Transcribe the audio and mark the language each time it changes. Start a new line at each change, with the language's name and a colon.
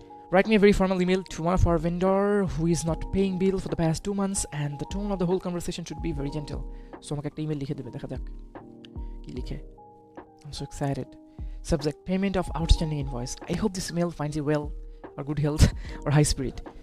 English: Write me a very formal email to one of our vendor who is not paying bill for the past 2 months, and the tone of the whole conversation should be very gentle.
Bangla: So আমাকে একটা email লিখে দেবে, দেখা যাক কি লিখে।
English: I'm so excited. Subject: payment of outstanding invoice. I hope this email finds you well, or good health, or high spirit.